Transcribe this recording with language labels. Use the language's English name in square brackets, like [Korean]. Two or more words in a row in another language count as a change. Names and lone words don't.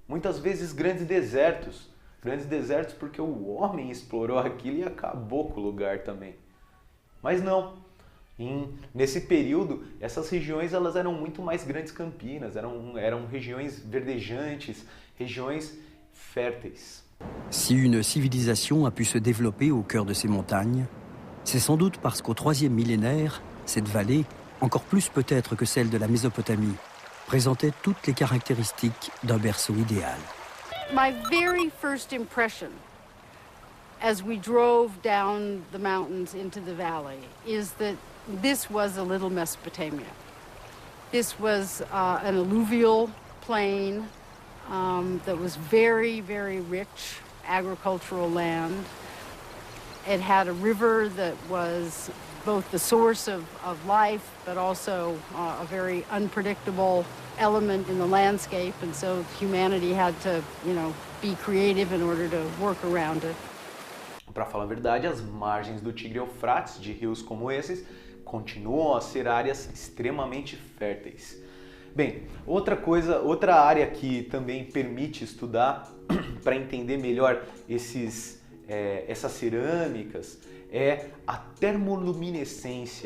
[Portuguese] Muitas vezes grandes desertos, Grandes desertos porque o homem explorou aquilo e acabou com o lugar também. Mas não. Nesse período, essas regiões elas eram muito mais grandes campinas, eram regiões verdejantes, regiões férteis. [French] Si une civilisation a pu se développer au cœur de ces montagnes, c'est sans doute parce qu'au 3e millénaire, cette vallée, encore plus peut-être que celle de la Mésopotamie, présentait toutes les caractéristiques d'un berceau idéal. [English] My very first impression as we drove down the mountains into the valley is that this was a little Mesopotamia. This was an alluvial plain that was very, very rich agricultural land. It had a river that was both the source of life, but also a very unpredictable element in the landscape, and so humanity had to, be creative in order to work around it. [Portuguese] Para falar a verdade, as margens do Tigre e Eufrates, de rios como esses, continuam a ser áreas extremamente férteis. Bem, outra área que também permite estudar para entender melhor essas cerâmicas é a termoluminescência.